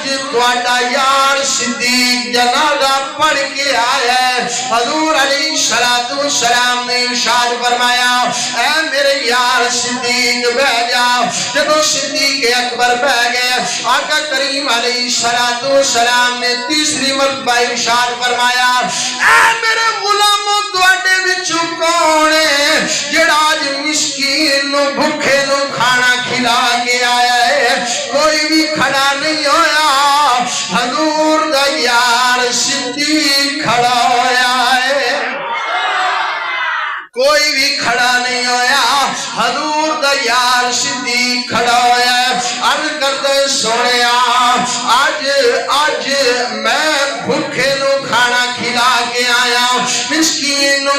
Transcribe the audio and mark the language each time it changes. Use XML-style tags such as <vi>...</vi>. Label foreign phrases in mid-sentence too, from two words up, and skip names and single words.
<pa>توڑا یار صدیق جنازہ پڑھ کے آیا ہے حضور</pa> <ar>علیہ السلام والسلام</ar> <pa>نے ارشاد فرمایا اے میرے یار صدیق بہ جا جب صدیق اکبر بہ گئے آقا کریم</pa> <ar>علیہ السلام</ar> <pa>نے تیسری مرتبہ ارشاد فرمایا اے میرے غلاموں تواڈے وچوں کون ہے جڑا اج مسکین نو بھوکے نو کھانا کھلا کے آیا ہے کوئی بھی کھڑا نہیں ہویا حضور دا یار صدیق کھڑا ہویا ہے کوئی بھی کھڑا نہیں ہویا حضور دا یار صدیق کھڑا ہویا ہے عرض کرتے سونے آج میں بھوکے نو کھانا کھلا کے آیا مسکین نو</pa>